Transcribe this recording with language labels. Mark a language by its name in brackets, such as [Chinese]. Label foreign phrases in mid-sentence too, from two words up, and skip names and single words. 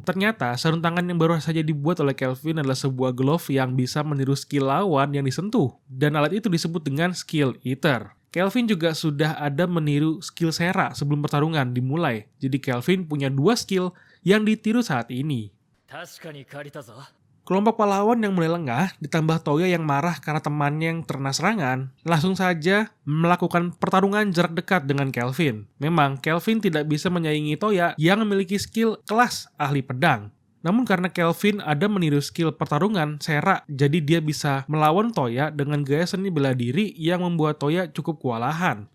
[Indonesian] Ternyata sarung tangan yang baru saja dibuat oleh Kelvin adalah sebuah glove yang bisa meniru skill lawan yang disentuh. Dan alat itu disebut dengan Skill Eater. Kelvin juga sudah ada meniru skill Sera sebelum pertarungan dimulai. Jadi Kelvin punya 2 skill yang ditiru saat ini. [Japanese] 確かに借りたぞ。 [Indonesian] Kelompok pahlawan yang mulai lengah, ditambah Toya yang marah karena temannya yang terkena serangan, langsung saja melakukan pertarungan jarak dekat dengan Kelvin. Memang Kelvin tidak bisa menyaingi Toya yang memiliki skill kelas ahli pedang. Namun karena Kelvin ada meniru skill pertarungan Sera, jadi dia bisa melawan Toya dengan gaya seni bela diri yang membuat Toya cukup kewalahan.